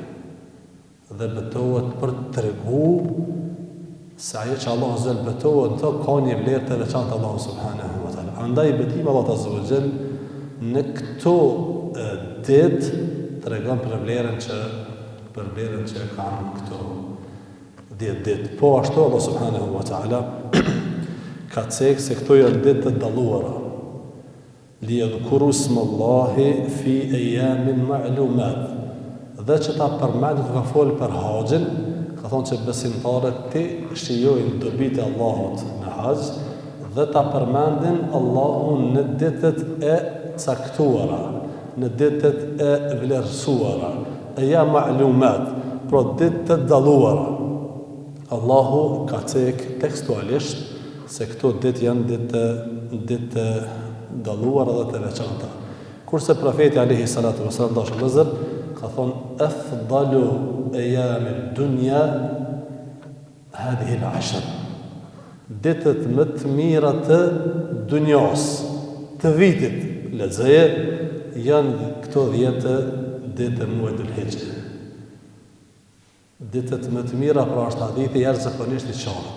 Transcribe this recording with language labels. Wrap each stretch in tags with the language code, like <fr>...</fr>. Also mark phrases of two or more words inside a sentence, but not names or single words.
<sq>Dhe betohet për të tregu se ajo që Allahu zëll betohet të ka një vlerë të veçantë Allahu</sq> <ar>سبحانه وتعالى.</ar> <sq>Andaj betimi Allah</sq> <ar>عز وجل</ar> <sq>në këto ditë tregon për vlerën që kanë këto 10 ditë. Po ashtu Allah</sq> <ar>سبحانه وتعالى</ar> <sq>ka cekë se këto janë ditë të dalluara.</sq> <ar>ليذكروا اسم الله في أيام معلومات.</ar> <sq>Dhe që ta përmendë ka folë për haxhin, ka thonë që besimtarët ti shijojnë dobitë e Allahut në haxh dhe ta përmendin Allahun në ditët e caktuara, në ditët e vlerësuara, ja ma'lumat, pro ditë të dalluara. Allahu ka cekë tekstualisht se këto ditë janë ditë dalluara dhe të veçanta. Kurse profeti</sq> <ar>عليه الصلاة والسلام</ar> <sq>dashur vëllezër ka thonë</sq> <ar>أفضل أيام الدنيا هذه العشر.</ar> <sq>Ditët më të mira të dunjas, të vitit, lexoje janë këto 10 ditë e muajit Dhul-Hijja. Ditët më të mira pra është hadithi jashtëzakonisht i qartë.</sq>